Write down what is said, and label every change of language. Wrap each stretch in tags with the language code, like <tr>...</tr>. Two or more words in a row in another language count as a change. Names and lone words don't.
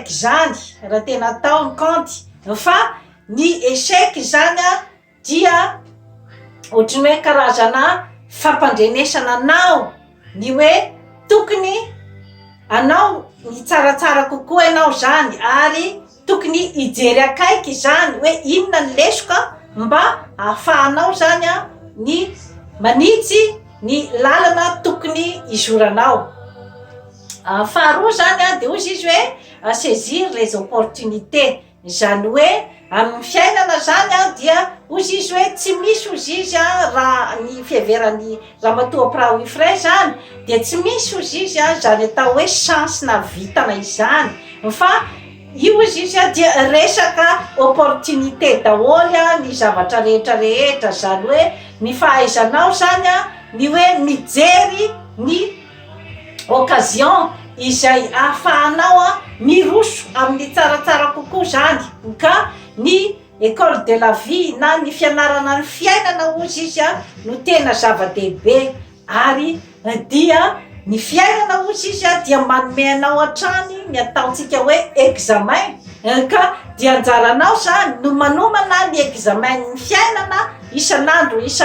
<mg>zany raha tena atao ny kanty, fa ny échec zany dia ohatrany hoe karazana fampandrenesana anao, ny hoe tokony anao ny tsaratsara kokoa ianao zany, ary tokony hijery akaiky zany hoe inona ny lesoka mba ahafahanao zany ny manitsy ny lalana tokony izoranao. Faharoa zany dia ozy izy hoe</mg> <fr>saisir les opportunités,</fr> <mg>zany hoe amin'ny fiainana zany dia ozy izy hoe tsy misy ozy izy raha ny fiheveran'ny ramatoa Oprah Winfrey zany dia tsy misy ozy izy zany atao hoe chance na vitana izany, fa io ozy izy dia resaka opportunité daholy ny zavatra rehetrarehetra. Zany hoe ny fahaizanao zany ny hoe mijery ny occasion izay ahafahanao miroso amin'ny tsaratsara kokoa zany. Ka ny</mg> <fr>école de la vie</fr> <mg>na ny fianarana ny fiainana ozy izy no tena zava-dehibe, ary dia ny fiainana ozy izy dia manome anao hatrany ny ataontsika hoe examen. Ka dia anjaranao zany no manomana ny examen ny fiainana isan'andro.</mg>